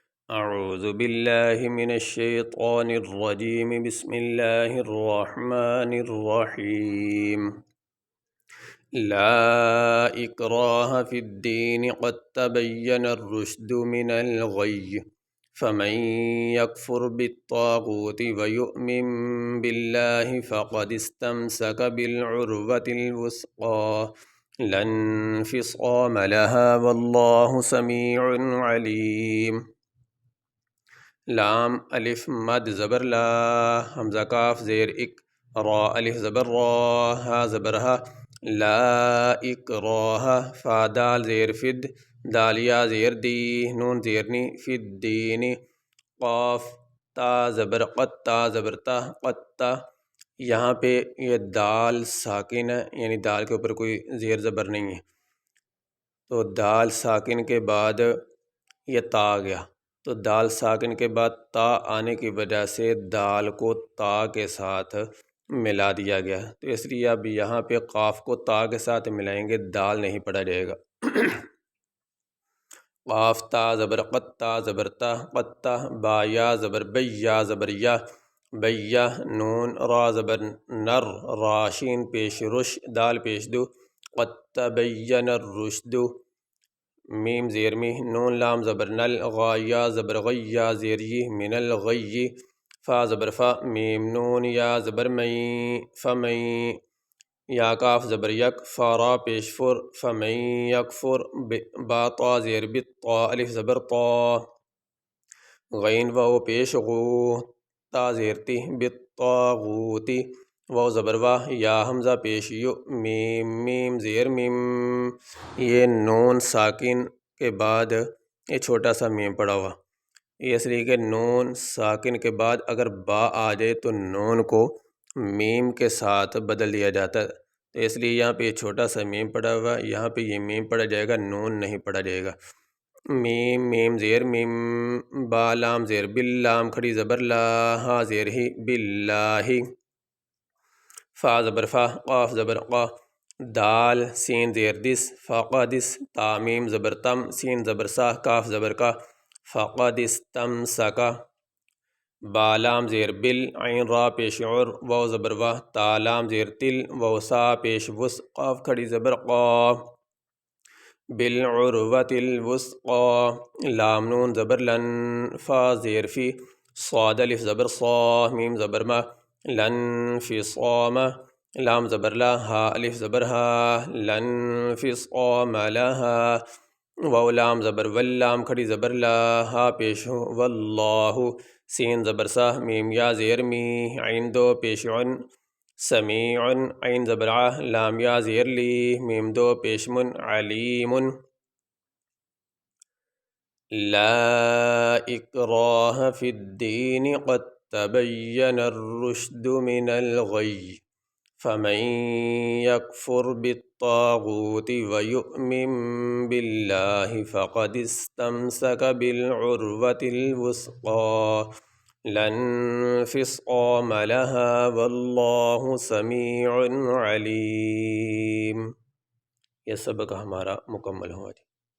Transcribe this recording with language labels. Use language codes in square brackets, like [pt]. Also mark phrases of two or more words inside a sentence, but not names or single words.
[ar] اعوذ باللہ من الشیطان الرجیم بسم اللہ الرحمن الرحیم لا اکراہ فی الدین قد تبین الرشد من الغی فمن یکفر بالطاغوت ویؤمن باللہ فقد استمسک بالعروة الوثقی لا انفصام لها واللہ سمیع علیم۔ [ur] لام الف مد زبر لا، حمزہ کاف زیر اک، را الف زبر را، ہا زبر ہا، [ar] لا اکراہ، [ur] فا دال زیر فد، دال یا زیر دی، نون زیر نی، فد دینی، قاف تا زبر قط، تا زبر تا، قطا۔ یہاں پہ یہ دال ساکن ہے، یعنی دال کے اوپر کوئی زیر زبر نہیں ہے، تو دال ساکن کے بعد یہ تا آ گیا، تو دال ساکن کے بعد تا آنے کی وجہ سے دال کو تا کے ساتھ ملا دیا گیا، تو اس لیے اب یہاں پہ قاف کو تا کے ساتھ ملائیں گے، دال نہیں پڑھا جائے گا۔ قاف تا زبر قط، تا زبر تا، قطا، با یا زبر بی، یا زبر یا، بیا، نون را زبر نر، راشین پیش رش، دال پیش دو، [ar] قد تبین الرشد، [ur] میم زیر می، نون لام زبر نل، غا یا زبر غی، یا زیر ی، [ar] من الغی، [ur] فا زبر فا، میم نون یا زبر مئی، فمئی، یا کاف زبر یک، فا را پیش فر، فمئی یکفر، با طا زیر بت، طا الف زبر طا، غین واو پیش غو، تا زیر تی، بالطاغوتی، واو زبر واہ، یا حمزہ پیش یو، میم میم زیر میم، یہ نون ساکن کے بعد یہ چھوٹا سا میم پڑا ہوا، یہ اس لیے کہ نون ساکن کے بعد اگر با آ جائے تو نون کو میم کے ساتھ بدل دیا جاتا ہے، تو اس لیے یہاں پہ یہ چھوٹا سا میم پڑا ہوا، یہاں پہ یہ میم پڑھا جائے گا، نون نہیں پڑھا جائے گا۔ میم میم زیر میم، با لام زیر بل، لام کھڑی زبر لا، ہا زیر ہی، باللہ، فا زبر فا، قاف زبر قا، دال سین زیر دس، فقدس، تا میم زبر تم، سین زبر سا، کاف زبر کا، [ar] فقد استمسکا، [ur] با لام زیر بل، عین را پیش عر، واو زبر واہ، تا لام زیر تل، واو سا پیش وس، قاف کھڑی زبر قا، [ar] بالعروة الوثقی، [ur] لام نون زبر لن، فا زیر فی، صاد الف زبر صا، میم زبر ما، لن فصام، لام زبر لا، ہا الف زبر ہا، [ar] لن فصام لها، [ur] واو لام زبر ول، لام کھڑی زبر لا، ہا پیش ہو، واللہ، سین زبر سا، میم یا زیر می، عین دو پیش عن، سمیع، عین زبر ع، لام یا زیر لی، میم دو پیش من، علیم۔ [ar] لا اکراہ فی الدین قد تبین الرشد من الغی فمن یکفر بالطاغوت ویؤمن باللہ فقد استمسک بالعروة الوثقی لا انفصام لها واللہ سمیع علیم۔ [ur] یہ سبق ہمارا مکمل ہوا جی۔